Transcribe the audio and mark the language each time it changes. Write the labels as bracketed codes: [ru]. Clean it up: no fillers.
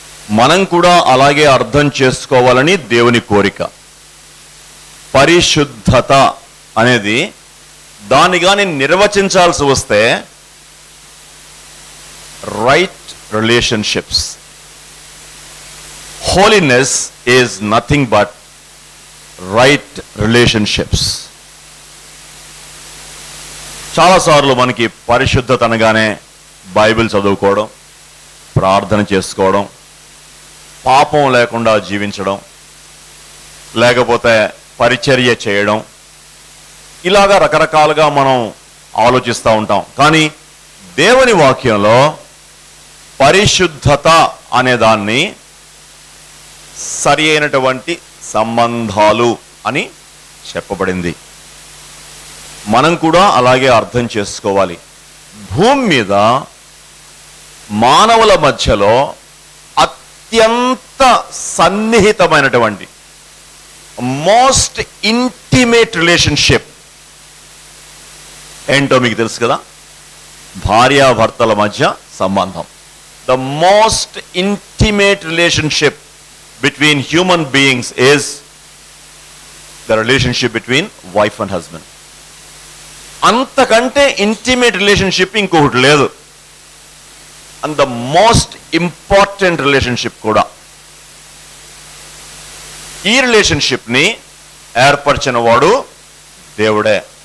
[te] మనం కూడా అలాగే అర్థం చేసుకోవాలని దేవుని కోరిక. పరిశుద్ధత అనేది దాన్ని కానీ నిర్వచించాల్సి వస్తే right relationships. [en] Holiness is nothing but right relationships. [te] చాలాసార్లు మనకి పరిశుద్ధత అనగానే బైబిల్ చదువుకోవడం, ప్రార్థన చేసుకోవడం, పాపం లేకుండా జీవించడం, లేకపోతే పరిచర్య చేయడం, ఇలాగా రకరకాలుగా మనం ఆలోచిస్తూ ఉంటాం. కానీ దేవుని వాక్యంలో పరిశుద్ధత అనే దాన్ని సరి అయినటువంటి సంబంధాలు అని చెప్పబడింది. మనం కూడా అలాగే అర్థం చేసుకోవాలి. భూమి మీద మానవుల మధ్యలో అత్యంత సన్నిహితమైనటువంటి [en] most intimate relationship [te] ఏంటో మీకు తెలుసు కదా, భార్యాభర్తల మధ్య సంబంధం. [en] The most intimate relationship between human beings is the relationship between wife and husband. [te] అంతకంటే ఇంటిమేట్ రిలేషన్షిప్ ఇంకొకటి లేదు. [en] and the most important relationship [te] కూడా. ఈ రిలేషన్షిప్ని ఏర్పరిచిన వాడు దేవుడే.